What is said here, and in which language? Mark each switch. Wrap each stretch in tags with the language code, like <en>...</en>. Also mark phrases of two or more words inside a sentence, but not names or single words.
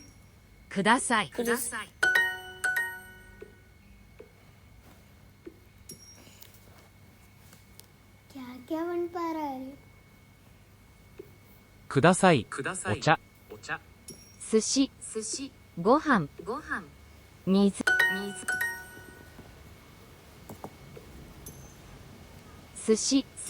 <ja>ください</ja> <hi>क्या क्या बन पा रहा है</hi> <ja>くださいお茶寿司ご飯水寿司</ja>